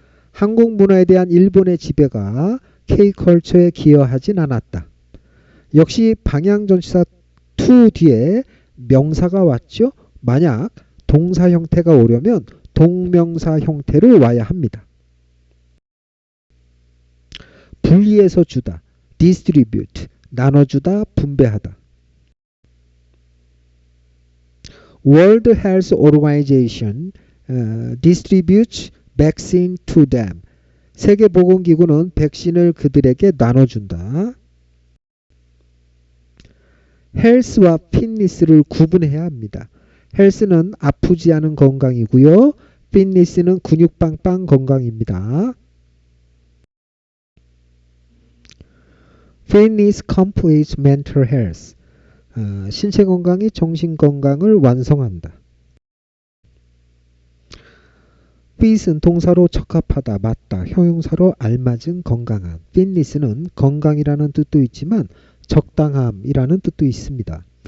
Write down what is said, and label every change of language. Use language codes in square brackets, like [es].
[ko] 한국 문화에 대한 일본의 지배가 K-culture에 기여하진 않았다. 역시 방향전치사 to 뒤에 명사가 왔죠. 만약 동사 형태가 오려면 동명사 형태로 와야 합니다. 분리해서 주다, distribute, 나눠주다, 분배하다. [en] World Health Organization distributes vaccine to them. [ko] 세계보건기구는 백신을 그들에게 나눠준다. 헬스와 피트니스를 구분해야 합니다. 헬스는 아프지 않은 건강이고요. 피트니스는 근육 빵빵 건강입니다. [en] Fitness completes mental health. [ko] 신체 건강이 정신 건강을 완성한다. fit은 동사로 적합하다, 맞다, 형용사로 알맞은, 건강한. fitness는 건강이라는 뜻도 있지만 적당함이라는 뜻도 있습니다.